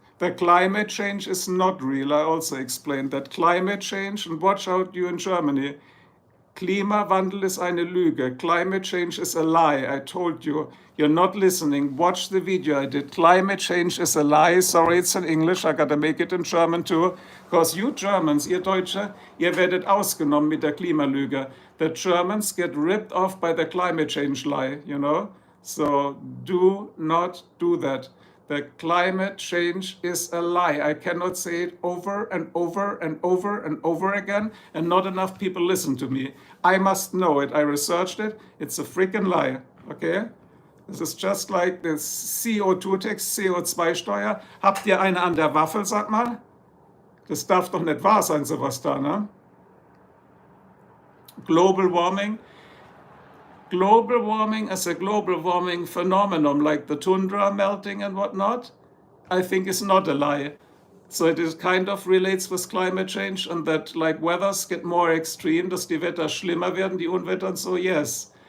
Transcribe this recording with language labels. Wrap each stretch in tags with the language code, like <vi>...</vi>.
<en>The climate change is not real. I also explained that. Climate change, and watch out you in Germany.</en> <de>Klimawandel ist eine Lüge.</de> <en>Climate change is a lie. I told you. You're not listening. Watch the video I did. Climate change is a lie. Sorry, it's in English. I gotta make it in German too. Because you Germans,</en> <de>ihr Deutsche, ihr werdet ausgenommen mit der Klimalüge.</de> <en>The Germans get ripped off by the climate change lie, So do not do that. The climate change is a lie. I cannot say it over and over and over and over again, and not enough people listen to me. I must know it. I researched it. It's a freaking lie, okay? This is just like the CO2-Tax, CO2-Steuer.</en> <de>Habt ihr eine an der Waffel, sag mal? Das darf doch nicht wahr sein, sowas da, ne?</de> <en>Global warming. Global warming as a global warming phenomenon, like the tundra melting and whatnot, I think is not a lie. So it is kind of relates with climate change and that weathers get more extreme,</en> <de>dass die Wetter schlimmer werden, die Unwetter</de> <en>and so, yes.</en>